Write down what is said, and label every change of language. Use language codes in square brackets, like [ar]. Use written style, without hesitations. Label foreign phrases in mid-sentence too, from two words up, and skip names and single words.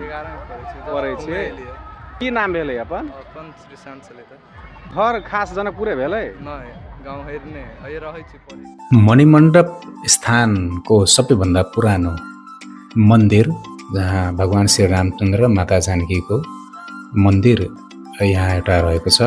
[mai] पढ़ै छी। की नाम भेलै अपन? अपन श्रीशांत छलै। घर खास जनकपुरे भेलै? नहि, [ne] गाउँ हेर्ने अहिले [mai] रहै छी पढै। [ne] मणिमण्डप स्थानको सबैभन्दा पुरानो मन्दिर जहाँ भगवान श्री रामचन्द्र र माता जानकीको मन्दिर यहाँ एउटा रहेको छ।